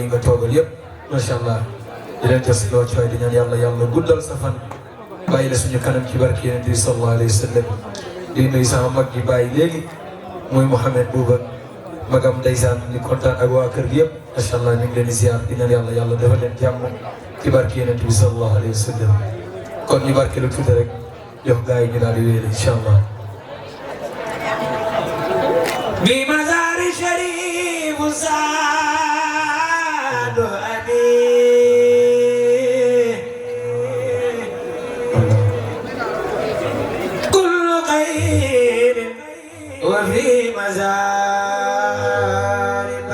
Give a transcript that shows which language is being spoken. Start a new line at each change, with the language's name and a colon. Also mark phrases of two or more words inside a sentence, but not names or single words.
Wolof: nga toogal yëpp
Arabic: ما شاء الله
Wolof: di leen jox wàccuwaay di ñaan yàlla guddal sa fan bàyyi la suñu kanam ci barke Yonent bi
Arabic: صلى الله عليه وسلم
Wolof: di nuyu sama mag ji bàyyi léegi muy Mouhamed Bouba magam ndeysaan di kontaan ak waa kër gi yëpp
Arabic: ما شاء الله
Wolof: ñu ngi leen di ziar di ñaan yàlla defal leen jàmm ci barke Yonent bi
Arabic: صلى الله عليه وسلم
Wolof: kon ñu barke lu tuuti rek jox gars yi ñu daal di wéyal
Arabic: إن شاء الله. بمزار شريف زاد أبي كل خير وفي مزار